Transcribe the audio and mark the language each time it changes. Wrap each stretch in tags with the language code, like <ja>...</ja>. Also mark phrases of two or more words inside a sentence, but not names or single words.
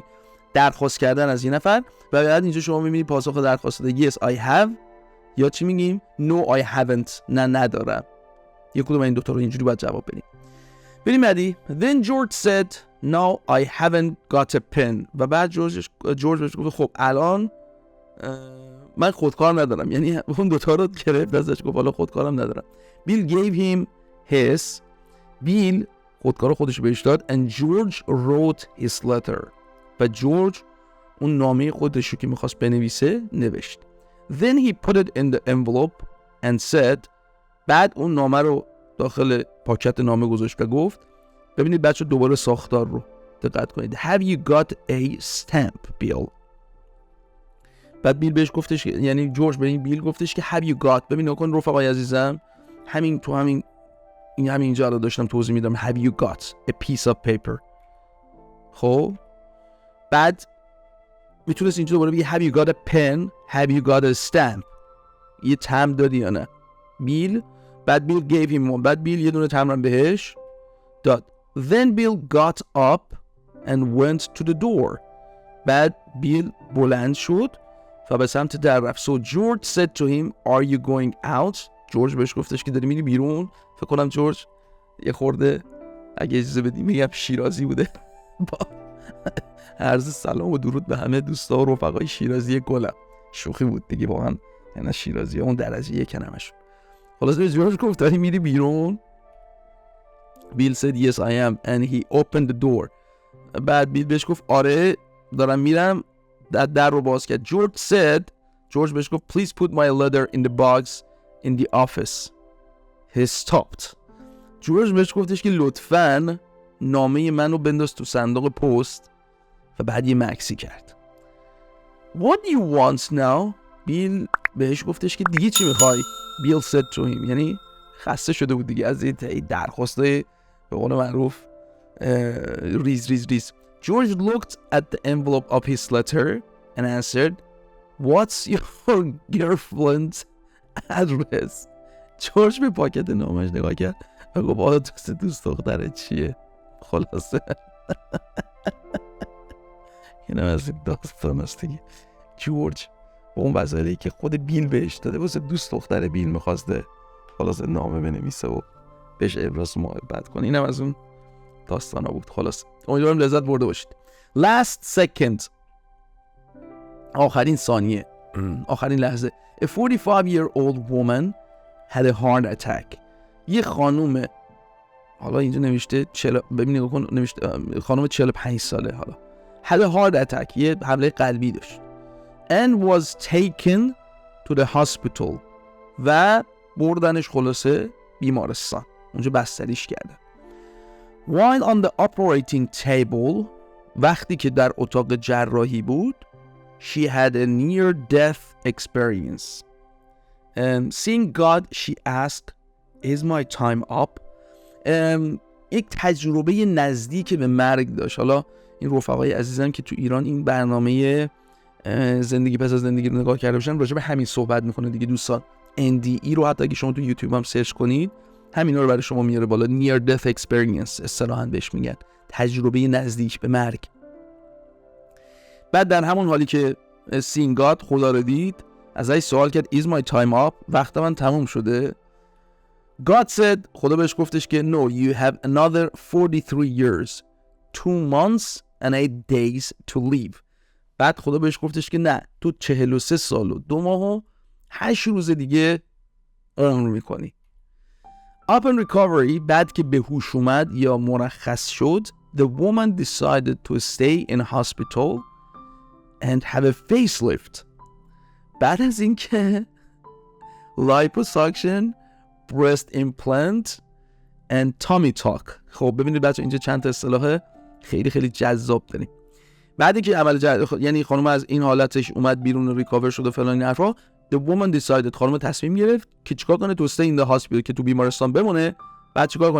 <fa>درخواست کردن از این نفر و بعد اینجا شما میبینید پاسخ درخواست ده</fa> <en>Yes I have</en> <fa>یا چی میگیم</fa> <en>No I haven't،</en> <fa>نه ندارم. یک کدوم این دوتا رو اینجوری باید جواب بدیم. بریم بعدی.</fa> <en>Then George said No I haven't got a pen.</en> <fa>و بعد جورج بهش گفت خب الان من خودکار ندارم، یعنی اون دوتا رو گرفت ازش گفت حالا خودکارم ندارم.</fa> <en>Bill gave him his.</en> <fa>بیل خودکار خودش بهش داد</fa> <en>and George wrote his letter.</en> <fa>و جورج اون نامه خودش رو که میخواست بنویسه نوشت.</fa> <en>Then he put it in the envelope and said.</en> <fa>بعد اون نامه رو داخل پاکت نامه گذاشت و گفت ببینید بچه دوباره ساختار رو دقت کنید.</fa> <en>Have you got a stamp, Bill؟</en> <fa>بعد بیل بهش گفتش، یعنی جورج به این بیل گفتش که</fa> <en>have you got.</en> <fa>ببین نکن رفقای عزیزم، همین اینجا رو داشتم توضیح میدم.</fa> <en>Have you got a piece of paper؟</en> <fa>خب بعد میتونست اینجا دوباره بگی</fa> <en>Have you got a pen؟ Have you got a stamp؟</en> <fa>یه تمبر دادی یا نه؟ بیل بعد بیل</fa> <en>gave him one.</en> <fa>بعد بیل یه دونه تمبر بهش داد.</fa> <en>Then Bill got up and went to the door.</en> <fa>بعد بیل بلند شد و به سمت در رفت.</fa> <en>So George said to him Are you going out؟</en> <fa>جورج بهش گفتش که داری میری بیرون. فکر کنم جورج یه خورده اگه اجازه بدی میگم شیرازی بوده. با عرض سلام و درود به همه دوستا و رفقای شیرازی گلم. شوخی بود دیگه واقعا، یعنی شیرازی اون درجه یک همشون. خلاص به جورج گفت داری میری بیرون.</fa> <en>بیل said yes I am and he opened the door.</en> <fa>بعد بیل بهش گفت آره دارم میرم. در رو باز کرد. جورج بهش گفت</fa> <en>please put my letter in the box in the office. He stopped.</en> <fa>جورج بهش گفتش که لطفاً نامه منو بنداز تو صندوق پست و بعد یه مکسی کرد.</fa> <en>What do you want now?</en> <fa>بیل بهش گفتش که دیگه چی میخوای؟</fa> <en>بیل said to him،</en> <fa>یعنی خسته شده بود دیگه از این درخواستای به قول معروف ریز.</fa> <en>George looked at the envelope of his letter and answered, What's your girlfriend's address?</en> <fa>جورج به پاکت نامش نگاه کرد و گفت آدرس دوست دختره چیه؟ خلاصه این از این داستان است دیگه. جورج با اون وظایفی که خود بیل بهش داده واسه دوست دختر بیل میخواسته خلاصه نامه بنویسه و بهش ابراز محبت کنه. اینم از اون داستانا بود. خلاص امیدوارم لذت برده باشید.</fa> <en>Last second،</en> <fa>آخرین ثانیه، آخرین لحظه.</fa> <en>A 45-year-old woman had a heart attack.</en> <fa>یه خانوم، حالا اینجا نوشته ببین نگاه کن، نوشته خانوم 45 ساله، حالا</fa> <en>had a heart attack،</en> <fa>یه حمله قلبی داشت.</fa> <en>And was taken to the hospital،</en> <fa>و بردنش خلاصه بیمارستان، اونجا بستریش کردن.</fa> <en>While on the operating table،</en> <fa>وقتی که در اتاق جراحی بود،</fa> <en>she had a near-death experience. Seeing God, she asked, Is my time up?</en> <fa>یک تجربه نزدیک به مرگ داشت. حالا این رفقای عزیزم که تو ایران این برنامه زندگی پس از زندگی رو نگاه کرده باشن راجع به همین صحبت میکنه دیگه دوستان. NDE رو حتی اگه شما تو یوتیوب هم سرچ کنید همینا رو برای شما میاره بالا.</fa> <en>near death experience</en> <fa>اصطلاحاً بهش میگن، تجربه نزدیک به مرگ. بعد در همون حالی که</fa> <en>seeing God،</en> <fa>خدا رو دید، ازش سوال کرد</fa> <en>Is my time up؟</en> <fa>وقت من تموم شده؟</fa> <en>God said،</en> <fa>خدا بهش گفتش که</fa> <en>No, you have another 43 years 2 months and 8 days to live.</en> <fa>بعد خدا بهش گفتش که نه، تو 43 سال و 2 ماه و 8 روز دیگه عمر میکنی.</fa> <en>Upon recovery،</en> <fa>بعد که به هوش اومد یا مرخص شد،</fa> <en>the woman decided to stay in hospital and have a facelift.</en> <fa>بعد از اینکه</fa> <en>liposuction، breast implant and tummy tuck.</en> <fa>خب ببینید بچه اینجا چند تا اصطلاح خیلی خیلی جذاب داریم. بعدی که عمل یعنی خانم از این حالتش اومد بیرون و ریکاور شد و فلان این حرفا،</fa> <en>the woman decided،</en> <fa>خانم تصمیم گرفت که چیکار کنه،</fa> <en>to stay in the hospital،</en> <fa>که تو بیمارستان بمونه. بعد چیکار کنه؟</fa>